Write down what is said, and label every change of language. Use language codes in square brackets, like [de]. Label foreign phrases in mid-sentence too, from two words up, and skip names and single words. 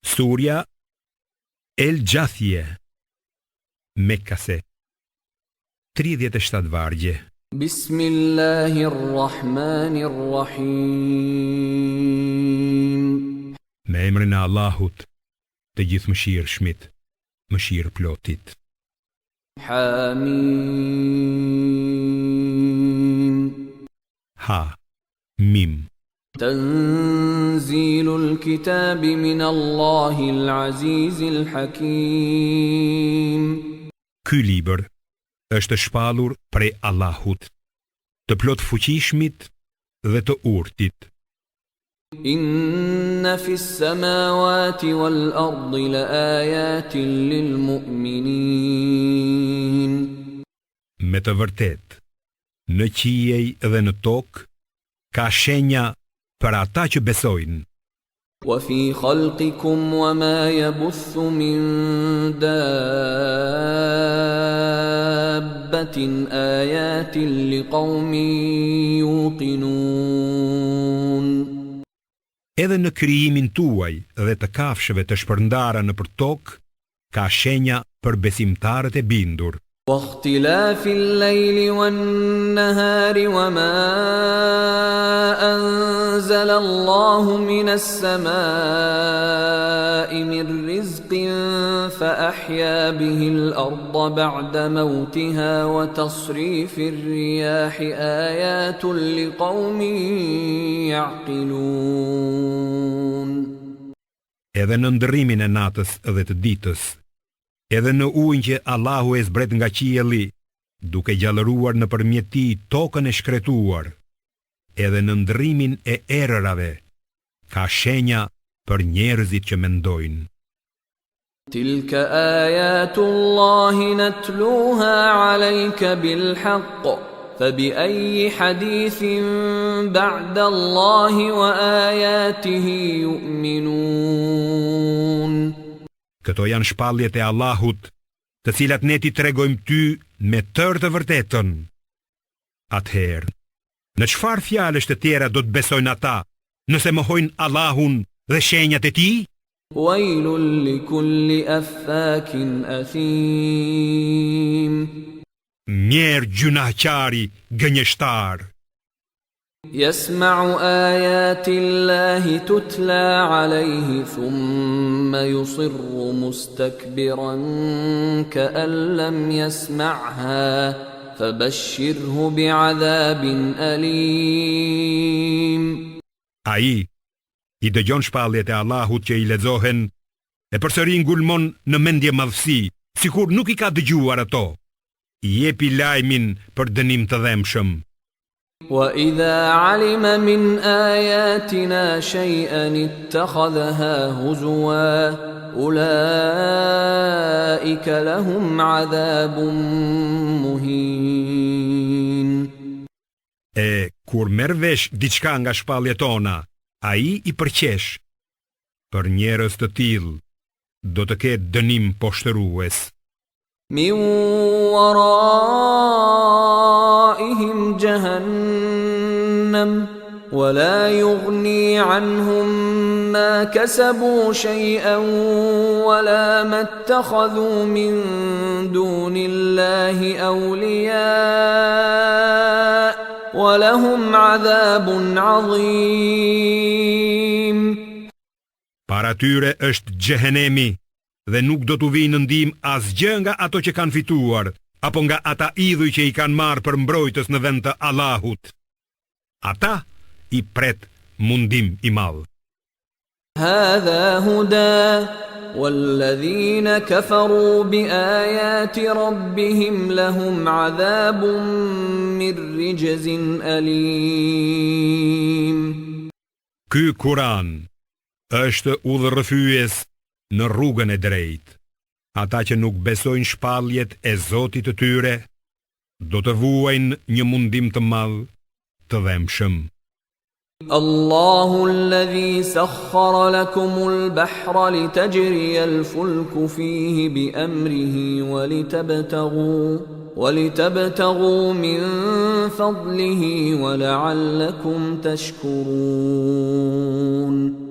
[sq] Surja El Gjathje, Mekkase, 37 vargje. [ar] Bismillahirrahmanirrahim. [sq] Me emrin e Allahut, të gjithëmëshirshmit, mëshirëplotit. [ar] Hamim. [sq] Ha, Mim. [ar] تنزيل الكتاب من الله العزيز الحكيم. [sq] Ky libër është shpallur prej Allahut, të plot fuqishmit dhe të urtit. [ar] إن في السماوات والأرض لآيات للمؤمنين. [sq] Me të vërtet, në qiej dhe në tokë ka shenja për ata që besojnë. [ar] وفي خلقكم وما يبث من دابة آيات لقوم يوقنون. [sq] Edhe në krijimin tuaj dhe të kafshëve të shpërndara nëpër tokë ka shenja për besimtarët e bindur. [ar] واختلاف الليل والنهار وما أنزل الله من السماء من رزق فأحيا به الأرض بعد موتها وتصريف الرياح آيات لقوم يعقلون. [sq] Edhe në ndërrimin e natës dhe të ditës, edhe në ujin që Allahu e zbret nga qielli, duke gjallëruar nëpërmjet tij tokën e shkretuar, edhe në ndrrimin e erërave, ka shenja për njerëzit që mendojnë. [ar] تلك آيات الله نتلوها عليك بالحق فبأي حديث بعد الله وآياته يؤمنون. [sq] Këto janë shpalljet e Allahut, të cilat ne ti tregojmë ty me tërë të vërtetën. Atëherë, në çfarë fjalësh të tjera do të besojnë ata, nëse mohojnë Allahun dhe shenjat e tij? [ar] ويل لكل أفاك أثيم. [sq] Mjerë gjunaqari gënjeshtar. [ar] يسمع آيات الله تتلى عليه ثم يصر مستكبرا كأن لم يسمعها فبشره بعذاب أليم. [sq] Ai i dëgjon shpalljet e Allahut që i lexohen e përsëri ngulmon në mendje madhësi, sikur nuk i ka dëgjuar ato. I jepi lajmin për dënim të dhemshëm. [ar] وَإِذَا عَلِمَ مِنْ آيَاتِنَا شَيْئًا اتَّخَذَهَا هُزُوًا أُولَئِكَ لَهُمْ عَذَابٌ مُهِينٌ. [sq] E kur merr vesh diçka nga shpalljet tona, ai i përqesh. Për njerëz të tillë do të ketë dënim poshtërues. [ar] من ورائهم جهنم ولا يغني عنهم ما كسبوا شيئا ولا ما اتخذوا من دون الله أولياء ولهم عذاب عظيم. [sq] Para tyre është xhehenemi, dhe nuk do t'u vijë në ndihmë asgjë nga ato që kanë fituar, apo nga ata idhuj që i kanë marrë për mbrojtës në vend të Allahut. Ata i pret mundim i madh. [ar] هذا هدى والذين كفروا بآيات ربهم لهم عذاب من رجز أليم. [sq] Ky Kur'an është udhërrëfyes në rrugën e drejtë. Ata që nuk besojnë shpalljet e Zotit të tyre, do të vuajnë një mundim të madh të dhemshëm. [ar] الله الذي سخر لكم البحر لتجري الفلك فيه بأمره ولتبتغوا من فضله ولعلكم تشكرون.